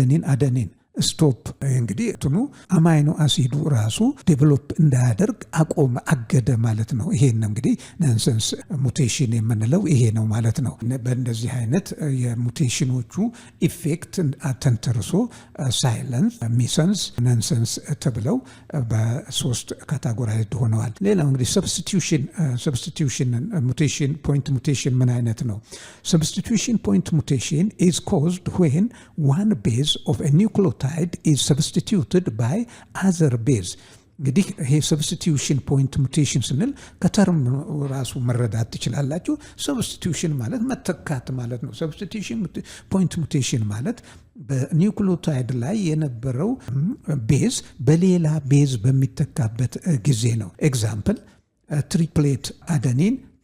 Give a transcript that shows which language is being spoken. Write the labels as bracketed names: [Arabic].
[Amharic] አደኒን ስቶፕ እንግዲህ እንትኑ አማይኖ አሲዱ ራሱ ዴቨሎፕ እንዳያደርግ አገደ ማለት ነው። ይሄን እንግዲህ ነንሰንስ ሙቴሽን የምንለው ይሄ ነው ማለት ነው። በእንደዚህ አይነት የሙቴሽኖቹ ኢፌክት ተንተርሶ ሳይለንስ፣ ሚሰንስ፣ ነንሰንስ ተብለው በ3 ካታጎራይዝድ ሆነዋል። ሌላው እንግዲህ ሰብስቲቱሽን ሙቴሽን ፖይንት ሙቴሽን ምን አይነት ነው? [English] ሰብስቲቱሽን ፖይንት ሙቴሽን is caused when one base of a nucleotide is substituted by other base። [Amharic] እንግዲህ ይሄ ሰብስቲቲዩሽን ፖይንት ሙቴሽን ስንል ከተርም ራሱ መረዳት ትችላላችሁ። ሰብስቲቲዩሽን ማለት መተካት ማለት ነው። ሰብስቲቲዩሽን ፖይንት ሙቴሽን ማለት በኒውክሊዮታይድ ላይ የነበረው ቤዝ በሌላ ቤዝ በሚተካበት ጊዜ ነው። ኤግዛምፕል ትሪፕሌት አደኒን